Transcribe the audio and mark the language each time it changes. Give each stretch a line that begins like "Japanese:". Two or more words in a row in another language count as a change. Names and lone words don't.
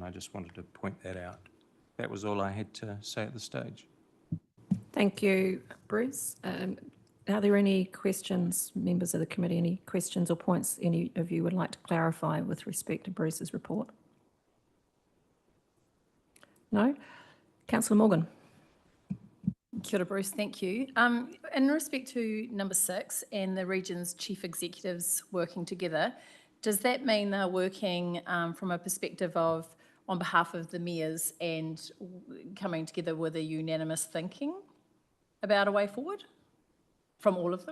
English: I just wanted to point that out. That was all I had to say at this stage. Thank you, Bruce. Are there any questions, members of the committee, any questions or points any of you would like to clarify with respect to Bruce's report? No? Councillor Morgan.
Māori: Kia ora,
English: Bruce, thank you. In respect to number 6 and the region's chief executives working together, does that mean they're working from a perspective of on behalf of the mayors and coming together with a unanimous thinking about a way forward from all of them?